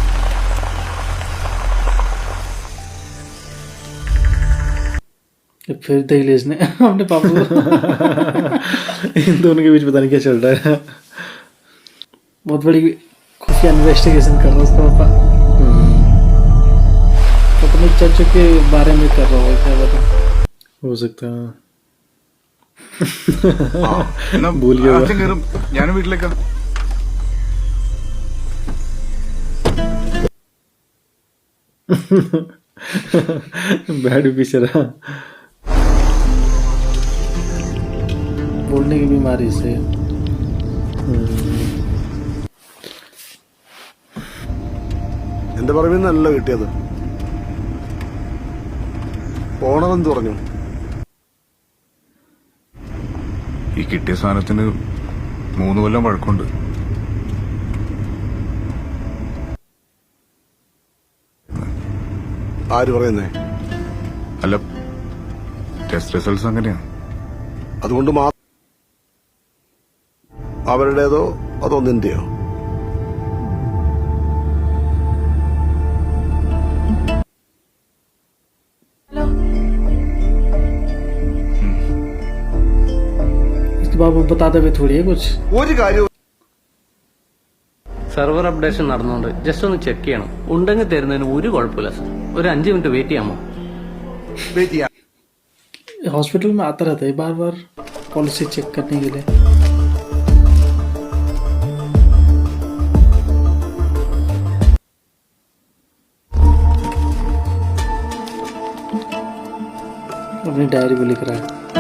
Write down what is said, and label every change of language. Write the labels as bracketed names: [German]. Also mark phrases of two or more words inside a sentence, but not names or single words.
[Hindi] फिर दहलीज ने अपने पापा को इन दोनों के बीच पता नहीं क्या चल रहा है। बहुत बड़ी खुफिया इन्वेस्टिगेशन कर रहा है उसका पापा। अपने चाचू के बारे में कर रहा है, क्या बता। हो सकता है [Malayalam] എന്നാ [Hindi] भूल गया. [Malayalam] അച്ഛൻ കയറും, ഞാനും വീട്ടിലേക്കാ. [Hindi] बैड बेचारा। बोलने की बीमारी से [Malayalam] എന്റെ പറമ്പിൽ നിന്നല്ല കിട്ടിയത്. പോണമെന്ന് പറഞ്ഞു. ഈ കിട്ടിയ സാധനത്തിന് 3 കൊല്ലം പഴക്കമുണ്ട്. ആര് പറയുന്നേ? അല്ല, [English] test results [Malayalam] അങ്ങനെയാണ്. അതുകൊണ്ട് അവരുടേതോ അതോ നിന്റെയോ? [Hindi] इसके बाबू बताते हुए थोड़ी है कुछ। [Malayalam] ഒരു കാര്യം [English] server updation [Malayalam] നടന്നുകൊണ്ട് ജസ്റ്റ് ഒന്ന് ചെക്ക് ചെയ്യണം. ഉണ്ടെങ്കിൽ തരുന്നതിന് ഒരു കുഴപ്പമില്ല സർ. ഒരു 5 മിനിറ്റ് വെയിറ്റ് ചെയ്യാമോ? വെയിറ്റ് ചെയ്യാം. [Hindi] हॉस्पिटल में आता रहता है बार बार [English] policy check [Hindi] करने के लिए। अपनी डायरी में लिख रहा है।